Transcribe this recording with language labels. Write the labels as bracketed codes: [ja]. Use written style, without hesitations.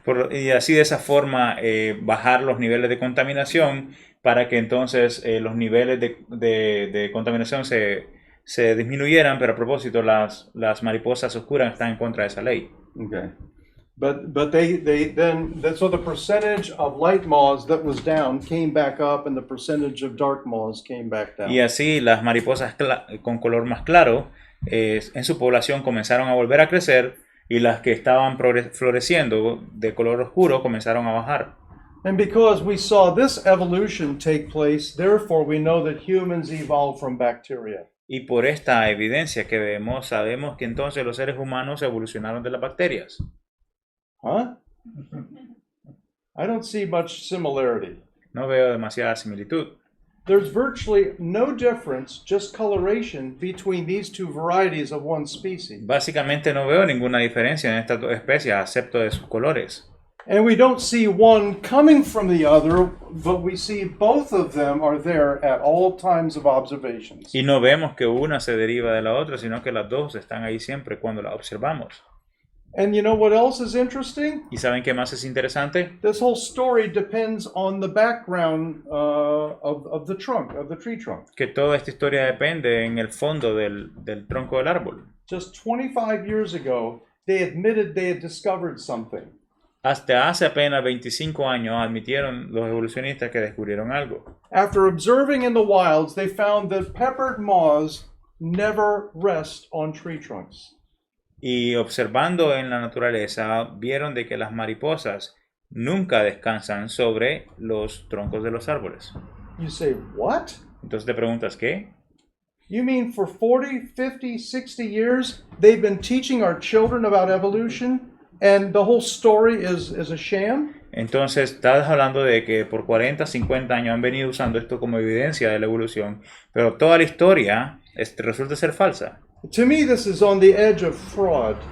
[es] Y así de esa forma bajar los niveles de contaminación para que entonces los niveles de contaminación se disminuyeran, pero a propósito las mariposas oscuras están en contra de esa ley. [en] Okay. But so the percentage of light moths that was down came back up, and the percentage of dark moths came back down. [es] Y así las mariposas con color más claro en su población comenzaron a volver a crecer, y las que estaban floreciendo de color oscuro comenzaron a bajar. [en] And because we saw this evolution take place, therefore we know that humans evolved from bacteria. [es] Y por esta evidencia que vemos, sabemos que entonces los seres humanos evolucionaron de las bacterias. Huh? [en] I don't see much similarity. [es] No veo demasiada similitud. [en] there's virtually no difference, just coloration, between these two varieties of one species. [es] Básicamente no veo ninguna diferencia en estas dos especies, excepto de sus colores. [en] And we don't see one coming from the other, but we see both of them are there at all times of observations. [es] Y no vemos que una se deriva de la otra, sino que las dos están ahí siempre cuando las observamos. [en] And you know what else is interesting? [es] ¿Y saben qué más es interesante? [en] This whole story depends on the background of the trunk, of the tree trunk. [es] Que toda esta historia depende en el fondo del tronco del árbol. [en] Just 25 years ago, they admitted they had discovered something. [es] Hasta hace apenas 25 años admitieron los evolucionistas que descubrieron algo. [en] After observing in the wilds, they found that peppered moths never rest on tree trunks. [es] Y observando en la naturaleza, vieron de que las mariposas nunca descansan sobre los troncos de los árboles. [en] You say, what? [es] Entonces te preguntas, ¿qué? [en] You mean for 40, 50, 60 years, they've been teaching our children about evolution, and the whole story is a sham? [es] Entonces estás hablando de que por 40, 50 años han venido usando esto como evidencia de la evolución, pero toda la historia resulta ser falsa. [en] To me, this is on the edge of fraud.